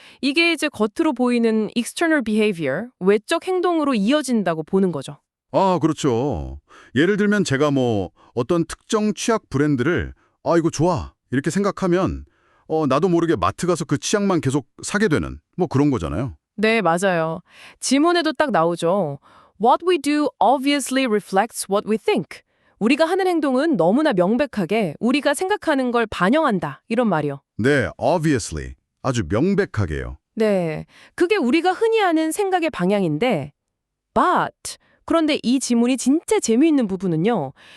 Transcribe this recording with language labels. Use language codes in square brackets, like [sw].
[ko] 이게 이제 겉으로 보이는 [en] external behavior, [ko] 외적 행동으로 이어진다고 보는 거죠. 아, 그렇죠. 예를 들면 제가 어떤 특정 치약 브랜드를 이거 좋아 이렇게 생각하면 나도 모르게 마트 가서 그 치약만 계속 사게 되는 그런 거잖아요. 네, 맞아요. 지문에도 딱 나오죠. [en] What we do obviously reflects what we think. [ko] 우리가 하는 행동은 너무나 명백하게 우리가 생각하는 걸 반영한다. 이런 말이요. 네, obviously. 아주 명백하게요. 네, 그게 우리가 흔히 하는 생각의 방향인데 but 그런데 이 지문이 진짜 재미있는 부분은요.